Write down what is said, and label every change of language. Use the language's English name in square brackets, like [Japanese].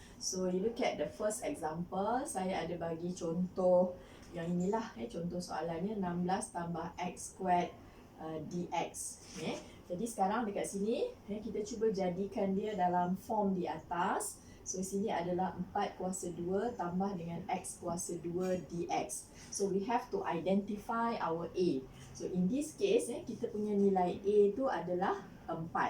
[English] So you look at the first example, [Malay] saya ada bagi contoh yang inilah contoh soalannya 16 tambah x squared dx. Okay. Jadi sekarang dekat sini kita cuba jadikan dia dalam form di atas. So sini adalah 4 kuasa 2 tambah dengan x kuasa 2 dx. [English] So we have to identify our a. [Malay] So in this case kita punya nilai a itu adalah 4.